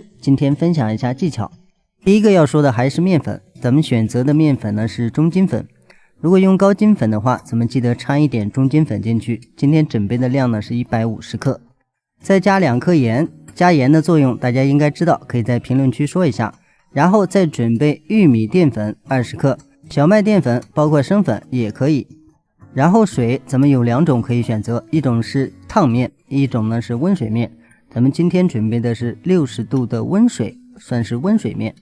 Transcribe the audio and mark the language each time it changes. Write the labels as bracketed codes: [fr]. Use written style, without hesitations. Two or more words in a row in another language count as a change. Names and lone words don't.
[zh] 今天分享一下技巧。第一个要说的还是面粉，咱们选择的面粉呢是中筋粉。如果用高筋粉的话，咱们记得掺一点中筋粉进去。今天准备的量呢是150克，再加2克盐。加盐的作用大家应该知道，可以在評論區說一下。然後再準備玉米澱粉20克。小麥澱粉包括生粉也可以，然後水咱們有2種可以選擇，一種是燙面，一種呢是溫水面。咱們今天準備的是60度的溫水，算是溫水面。